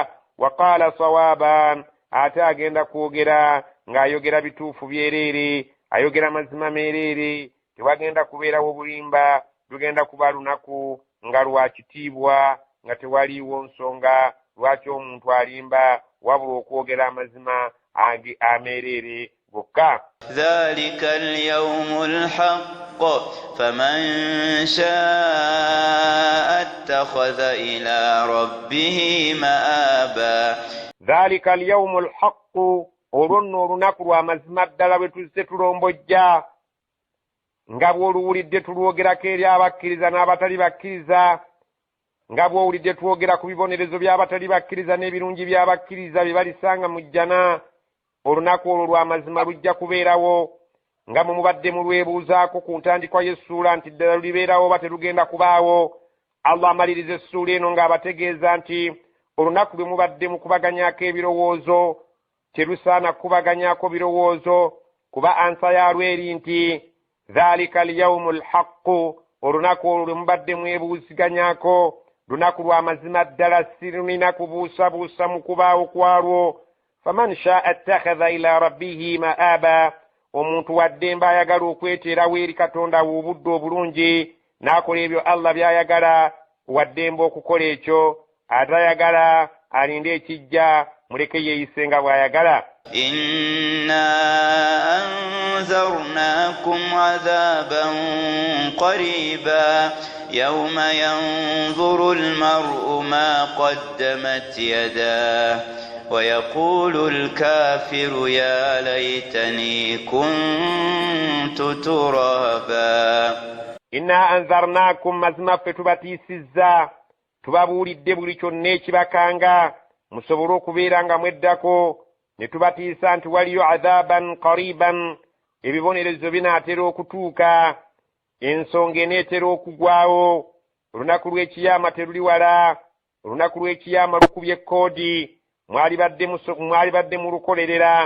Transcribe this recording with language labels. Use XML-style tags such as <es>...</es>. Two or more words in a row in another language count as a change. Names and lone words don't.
<ar>وقال صوابا,</ar> <lg>ate agenda kwogera ng'ayogera bituufu byereere, ayogera mazima meereere. Tewagenda kubeerawo bulimba, lugenda kuba lunaku nga lwa kitiibwa, nga tewaliiwo nsonga lwaki omuntu alimba, wabula okwogera amazima ameereere gokka.</lg> <ar>ذلك اليوم الحق فمن شاء اتخذ إلى ربه مآبا. ذلك اليوم الحق,</ar> <lg>olwo nno olunaku lwa mazima ddala bwe tuzze tulombojja nga bw'oluwulidde tulwogerako eri abakkiriza n'abatali bakkiriza, nga bw'owulidde twogera ku bibonerezo by'abatali bakkiriza n'ebirungi by'abakkiriza bye balisanga mu jjana. Olunaku olwo lwa mazima lujja kubeerawo nga mwe mubadde mulwebuuzaako ku ntandikwa y'essuula nti ddala lulibeerawo oba terugenda kubaawo. Allah amaliriza essuula eno ng'abategeeza nti olunaku lwe mubadde mukubaganyako ebirowoozo terusaana kukubaganyako birowoozo, kuba ansa yaalwo eri nti</lg> <ar>ذلك اليوم الحق,</ar> <lg>olunaku olwo lwe mubadde mwebuuziganyako lunaku lwa mazima ddala, sirulina kubuusabuusa mu kubaawo kwalwo.</lg> <ar>فمن شاء اتخذ إلى ربه مآبا,</ar> <lg>omuntu waddembe ayagala okweteerawo eri katonda obudde obulungi n'akola ebyo Allah by'ayagala waddembe okukola ekyo, atayagala alinde ekijja muleke yeeyise nga bw'ayagala.</lg> <ar>إنا أنذرناكم عذابا قريبا يوم ينظر المرء ما قدمت يداه ويقول الكافر يا ليتني كنت ترابا. إنا أنذرناكم مزما فتباتيسizza</ar> <lg>tubabuulidde buli kyonna ekibakanga musobole okubeera nga mweddako, ne tubatiisa nti waliyo</lg> <ar>عذابا قريبا,</ar> <lg>ebibonerezo binaatera okutuuka, ensonga eneetera okugwawo, olunaku lw'ekiyama teruli wala, olunaku lw'ekiyama lukubye ekkoodi, mwali badde mu lukolerera.</lg>